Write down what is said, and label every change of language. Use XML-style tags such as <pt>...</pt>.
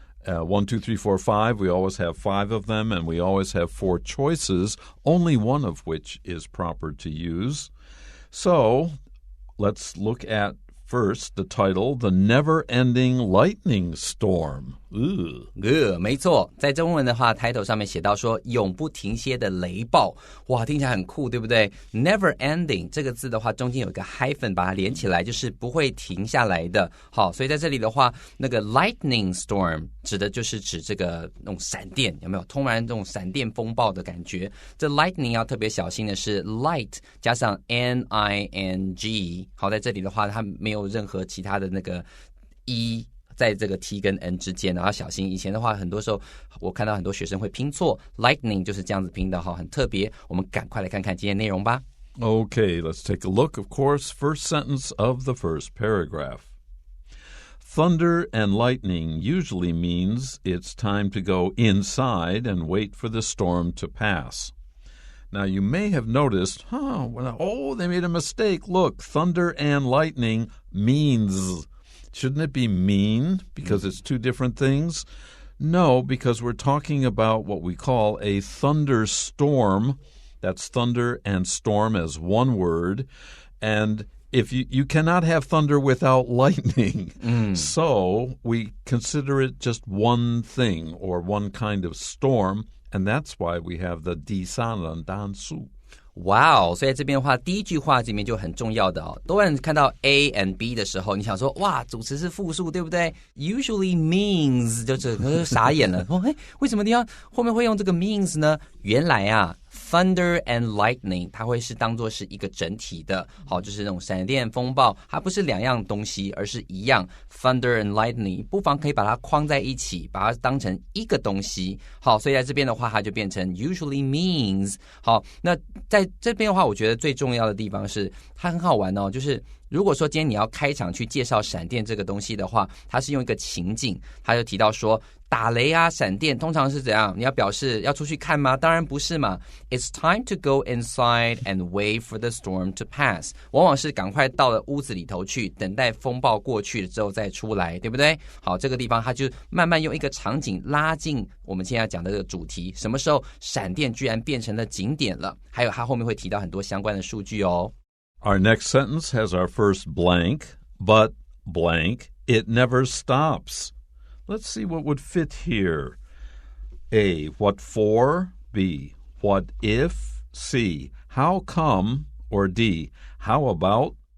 <en>1, 2, 3, 4, 5. We always have 5 of them, and we always have 4 choices, only one of which is proper to use. So let's look at first the title, The Never-Ending Lightning Storm.</en> <zh>没错，在中文的话 title 上面写到说永不停歇的雷暴，哇，听起来很酷，对不对？ Never ending 这个字的话中间有一个 hyphen 把它连起来，就是不会停下来的。好，所以在这里的话，那个 lightning storm 指的就是指这个那种闪电，有没有？突然这种闪电风暴的感觉。这 lightning 要特别小心的是 light 加上 ning。好，在这里的话它没有任何其他的那个 e在这个 T 跟 N 之间，然后小心。以前的话，很多时候我看到很多学生会拼错 ，lightning 就是这样子拼的哈，很特别。我们赶快来看看今天内容吧。</zh> <en>Okay, let's take a look. Of course, first sentence of the first paragraph. Thunder and lightning usually means it's time to go inside and wait for the storm to pass. Now, you may have noticed, they made a mistake. Look, thunder and lightning means...Shouldn't it be mean because it's two different things? No, because we're talking about what we call a thunderstorm. That's thunder and storm as one word. And if you cannot have thunder without lightning. So we consider it just one thing or one kind of storm. And that's why we have the</en> <zh>第三人单数。哇哦，所以这边的话，第一句话这边就很重要的哦。多人看到 A and B 的时候，你想说哇，主词是复数，对不对 ？</zh> <en>Usually means</en> <zh>就整个傻眼了。为什么地方后面会用这个 means 呢？原来啊 ，</zh> <en>thunder and lightning</en> <zh>它会是当作是一个整体的，好，就是那种闪电风暴，它不是两样东西，而是一样 thunder and lightning， 不妨可以把它框在一起，把它当成一个东西。好，所以在这边的话，它就变成</zh> <en>usually means。</en> <zh>好，那在这边的话，我觉得最重要的地方是它很好玩哦，就是如果说今天你要开场去介绍闪电这个东西的话，它是用一个情境，它就提到说打雷啊，闪电通常是怎样？你要表示要出去看吗？当然不是嘛。</zh> <en>It's time to go inside and wait for the storm to pass。</en> <zh>往往是赶快到了屋子里头去，等待风暴过去了之后再出来，对不对？好，这个地方它就慢慢用一个场景拉近我们现在要讲的这个主题。什么时候闪电居然变成了景点了？还有它后面会提到很多相关的数据哦。</zh> <en>Our next sentence has our first blank, but blank, it never stops.Let's see what would fit here. A, what for? B, what if? C, how come? Or D, how about?</en>